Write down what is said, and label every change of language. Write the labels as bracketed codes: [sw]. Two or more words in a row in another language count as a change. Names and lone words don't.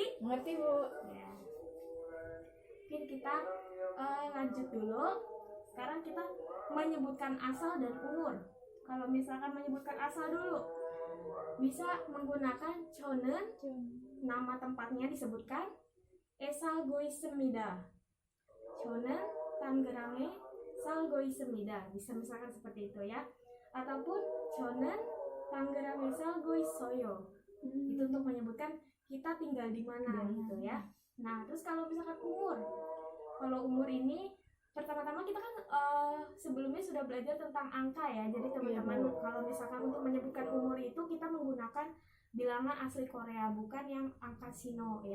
[id] Mengerti, Bu. Ya. Mungkin kita lanjut dulu. Sekarang kita menyebutkan asal dan umur. Kalau misalkan menyebutkan asal dulu, bisa menggunakan 저는, nama tempatnya disebutkan [ko] 살고 있습니다. 저는 Tangerang에 살고 있습니다. [id] Bisa misalkan seperti itu ya. Ataupun [ko] 저는 Tangerang에 살고 있어요. [id] Itu untuk menyebutkan kita tinggal di mana gitu ya. Nah, terus kalau misalkan umur. Kalau umur ini pertama-tama kita kan sebelumnya sudah belajar tentang angka ya. Jadi teman-teman kalau misalkan untuk menyebutkan umur itu kita menggunakan bilangan asli Korea, bukan yang angka Sino ya.